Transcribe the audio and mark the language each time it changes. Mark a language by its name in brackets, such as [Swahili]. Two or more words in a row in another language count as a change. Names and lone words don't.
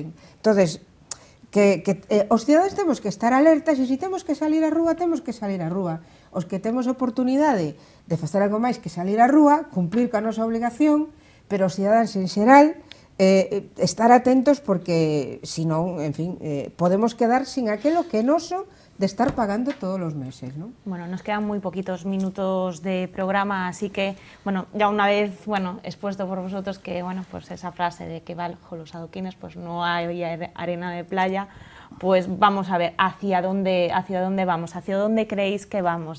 [Galician] Entonces, que os cidadanos temos que estar alertas, e se temos que salir á rúa, temos que salir á rúa. Os que temos oportunidade de facer algo máis que salir á rúa, cumplir coa nosa obligación, pero os cidadáns en xeral estar atentos, porque senón, en fin, podemos quedar sin aquelo que é noso de estar pagando [Spanish] todos los meses, [Galician] ¿no? [Spanish] Bueno, nos quedan muy poquitos minutos de programa, así que, bueno, ya una vez, bueno, expuesto por vosotros que, bueno, pues esa frase de que bajo los adoquines pues no hay arena de playa, pues vamos a ver hacia dónde vamos, hacia dónde creéis que vamos.